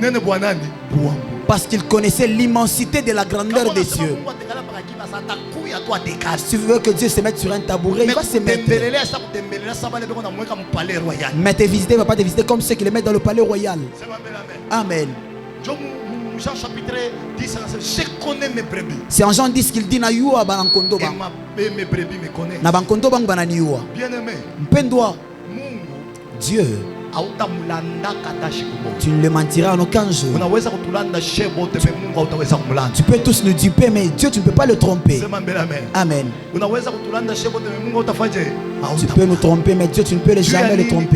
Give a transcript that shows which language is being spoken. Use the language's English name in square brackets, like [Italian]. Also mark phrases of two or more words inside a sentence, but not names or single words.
[French] Parce qu'il connaissait l'immensité de la grandeur des cieux. Si tu veux que Dieu se mette sur un tabouret, il va se mettre. Mais te visiter, il ne va pas te visiter comme ceux qui les mettent dans le palais royal. Amen. Jean chapitre 10, je connais mes brebis. C'est en Jean 10 qu'il dit [Ewondo] na yuwa banankondo ba. [French] Et mes brebis me connaissent. [Ewondo] Na bankondo bang banani yuwa. [French] Bien-aimé. Mpendwa. Dieu. Tu ne le mentiras en aucun jour. Tu peux tous nous duper, mais Dieu, tu ne peux pas le tromper. Amen. Tu peux nous tromper, mais Dieu, tu ne peux jamais le tromper.